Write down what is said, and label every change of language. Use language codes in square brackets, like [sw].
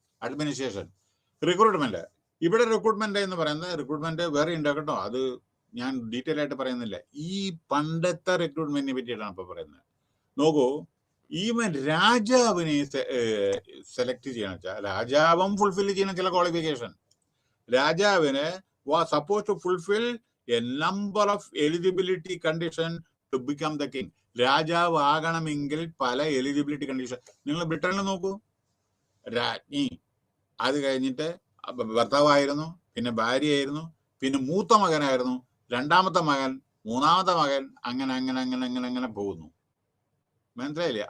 [ml] Administration, recruitment. ഇവിടെ recruitment എന്ന് പറയുന്നത് റിക്രൂട്ട്മെന്റ് വേറെ ഉണ്ട് കേട്ടോ, അത് ഞാൻ ഡീറ്റെയിൽ ആയിട്ട് പറയുന്നില്ല. ഈ പണ്ടത്തെ റിക്രൂട്ട്മെന്റിനെ പറ്റിയിട്ടാണ് ഇപ്പൊ പറയുന്നത്. നോക്കൂ, ഈവൻ രാജാവിനെ സെലക്ട് ചെയ്യണം വെച്ചാൽ രാജാവും ഫുൾഫിൽ ചെയ്യണം ചില ക്വാളിഫിക്കേഷൻ. [en] രാജാവിന് was supposed to fulfill a number of eligibility condition to become the king. [ml] രാജാവ് ആകണമെങ്കിൽ പല എലിജിബിലിറ്റി കണ്ടീഷൻ. നിങ്ങൾ ബ്രിട്ടനിൽ നോക്കൂ, രാജ്ഞി, അത് കഴിഞ്ഞിട്ട് ഭർത്താവായിരുന്നു, പിന്നെ ഭാര്യയായിരുന്നു, പിന്നെ മൂത്ത മകനായിരുന്നു, രണ്ടാമത്തെ മകൻ, മൂന്നാമത്തെ മകൻ, അങ്ങനെ അങ്ങനെ അങ്ങനെ അങ്ങനെ അങ്ങനെ പോകുന്നു. മനസ്സിലായില്ലേ?